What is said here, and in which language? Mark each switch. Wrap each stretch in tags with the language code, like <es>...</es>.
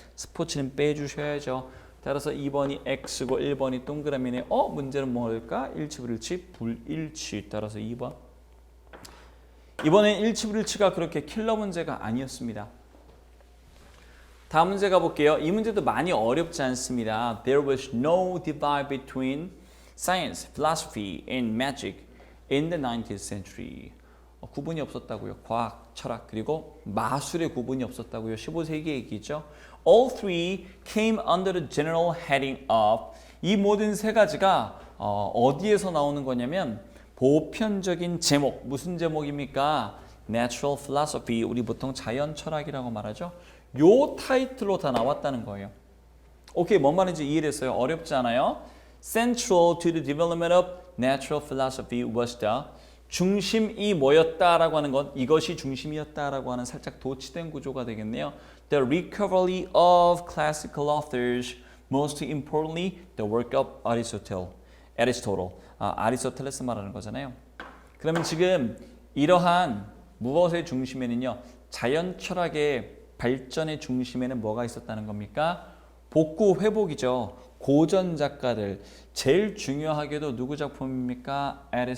<ko>스포츠는 빼주셔야죠. 따라서 2번이 X고 1번이 동그라미네. 문제는 뭘까? 일치불일치, 불일치. 따라서 2번. 이번엔 일치불일치가 그렇게 킬러 문제가 아니었습니다. 다음 문제 가볼게요. 이 문제도 많이 어렵지 않습니다.</ko> <en>There was no divide between science, philosophy, and magic in the 19th century.</en> <ko>구분이 없었다고요. 과학, 철학, 그리고 마술의 구분이 없었다고요. 15세기 얘기죠.</ko> <en>All three came under the general heading of</en> <ko>이 모든 세 가지가 어디에서 나오는 거냐면 보편적인 제목, 무슨 제목입니까?</ko> <en>Natural philosophy,</en> <ko>우리 보통 자연 철학이라고 말하죠. 요 타이틀로 다 나왔다는 거예요. 오케이, 뭔 말인지 이해됐어요? 어렵지 않아요?</ko> <en>Central to the development of natural philosophy was the</en> <ko>중심이 뭐였다라고 하는 건 이것이 중심이었다라고 하는 살짝 도치된 구조가 되겠네요.</ko> <en>The recovery of classical authors, most importantly, the work of Aristotle.</en> <ko>아리스토텔레스 말하는 거잖아요. 그러면 지금 이러한 무엇의 중심에는요. 자연 철학의 발전의 중심에는 뭐가 있었다는 겁니까? 복구 회복이죠. 고전 작가들 제일 중요하게도 누구 작품입니까?</ko>